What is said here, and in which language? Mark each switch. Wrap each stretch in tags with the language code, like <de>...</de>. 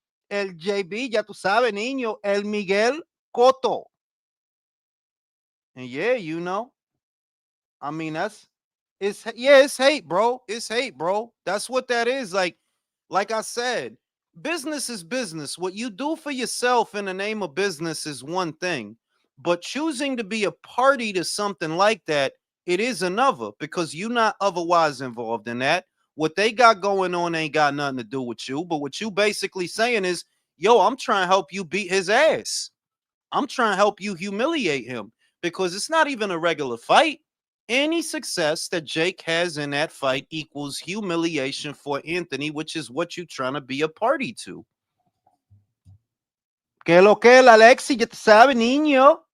<es>El JB, ya tú sabes, niño, el Miguel Cotto.</es> <en>And yeah, I mean, it's hate, bro. It's hate, bro. That's what that is. Like I said, business is business. What you do for yourself in the name of business is one thing, but choosing to be a party to something like that, it is another, because you're not otherwise involved in that. What they got going on ain't got nothing to do with you. But what you basically saying is, yo, I'm trying to help you beat his ass. I'm trying to help you humiliate him, because it's not even a regular fight. Any success that Jake has in that fight equals humiliation for Anthony, which is what you're trying to be a party to.</en> <es>Que lo que el Alexi, ya te sabe, niño.</es>